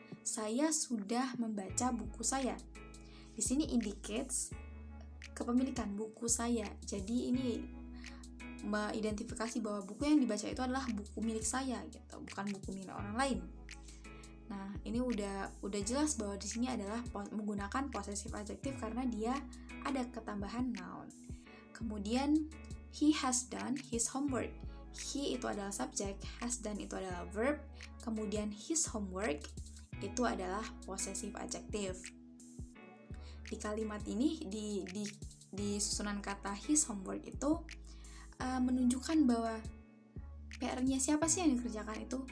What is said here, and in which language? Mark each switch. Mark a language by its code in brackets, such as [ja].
[id] Saya sudah membaca buku saya. Di sini indicates kepemilikan buku saya. Jadi ini mengidentifikasi bahwa buku yang dibaca itu adalah buku milik saya gitu, bukan buku milik orang lain. Nah, ini udah jelas bahwa di sini adalah menggunakan possessive adjective karena dia ada ketambahan noun. [en] Kemudian he has done his homework. [id] He itu adalah subjek, has done itu adalah verb, kemudian his homework itu adalah possessive adjective. Di kalimat ini di susunan kata his homework itu menunjukkan bahwa PR-nya siapa sih yang dikerjakan itu?